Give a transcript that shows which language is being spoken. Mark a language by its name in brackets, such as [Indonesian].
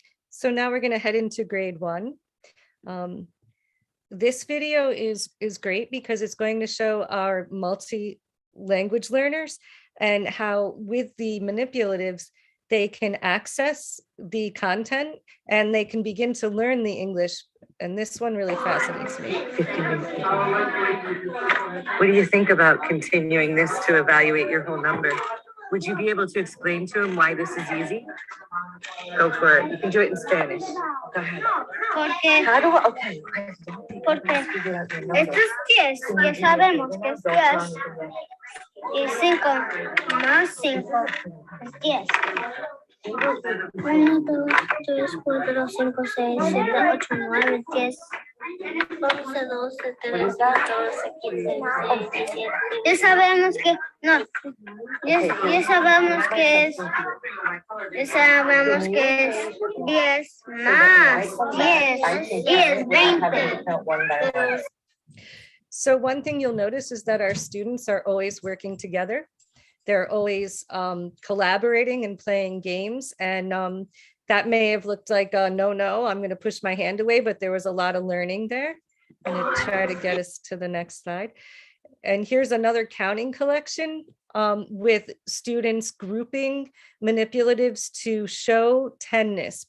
[English] So now we're going to head into grade 1. This video is great because it's going to show our multi-language learners and how with the manipulatives, they can access the content and they can begin to learn the English. And this one really fascinates me. What do you think about continuing this to evaluate your whole number? Would you be able to explain to him why this is easy? Go for it. You can do it in Spanish. Go ahead. [Spanish] Porque, [English] How do I, okay. [Spanish] porque esto es 10, ya sabemos que es 10 y 5 más 5 es 10. 1, 2, 3, 4, 5, 6, 7, 8, 9, 10, 11, 12, 13, 14, 15, 16, 17. Ya sabemos que, no, ya sabemos que es 10 más 10 y es 20. [English] So one thing you'll notice is that our students are always working together. They're always collaborating and playing games. And that may have looked like, no, I'm going to push my hand away, but there was a lot of learning there. I'm going to try to get us to the next slide. And here's another counting collection with students grouping manipulatives to show 10ness.